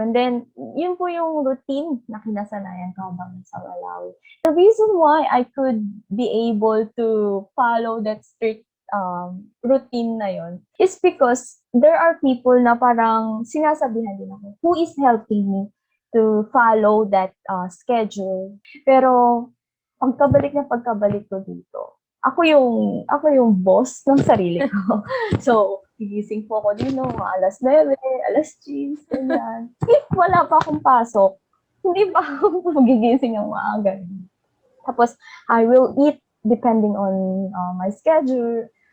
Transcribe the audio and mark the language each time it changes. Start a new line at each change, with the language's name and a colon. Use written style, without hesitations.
English: And then,
Filipino: yun po yung routine na kinasanayan ko habang sa Malawi.
English: The reason why I could be able to follow that strict routine na yun is because there are people
Filipino: na parang sinasabihan din ako
English: who is helping me to follow that schedule.
Filipino: Pero pagkabalik ko dito, ako yung boss ng sarili ko. So, gigising po ako dito mga alas 9, alas 10, ganyan.
English: If
Filipino: wala pa akong pasok, hindi pa ako magigising ng maaga.
English: Tapos, I will eat depending on my schedule.